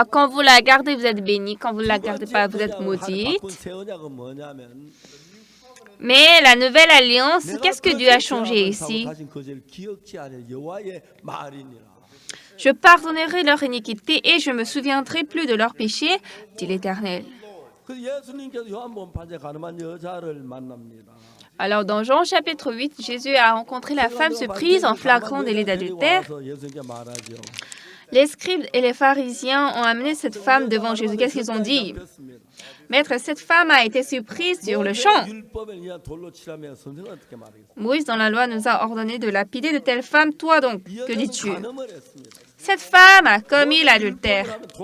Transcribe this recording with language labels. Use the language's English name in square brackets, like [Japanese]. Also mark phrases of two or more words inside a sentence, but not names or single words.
[French] Quand vous la gardez, vous êtes bénis. Quand vous ne la gardez pas, vous êtes maudits. Mais la nouvelle alliance, qu'est-ce que Dieu a changé ici? Je pardonnerai leur iniquité et je me souviendrai plus de leurs péchés, dit l'Éternel. [Korean] 그 예수님께서 요한복음 8장 가늠한 여자를 만납니다. [French] Alors, dans Jean chapitre 8, Jésus a rencontré la femme surprise en flagrant délit d'adultère. [Korean] 예수님께 말하죠. [French] Les scribes et les pharisiens ont amené cette femme devant Jésus. Qu'est-ce qu'ils ont dit? Maître, cette femme a été surprise sur le champ. Moïse, dans la loi, nous a ordonné de lapider de telle femme. Toi donc, que dis-tu? Cette femme a commis l'adultère.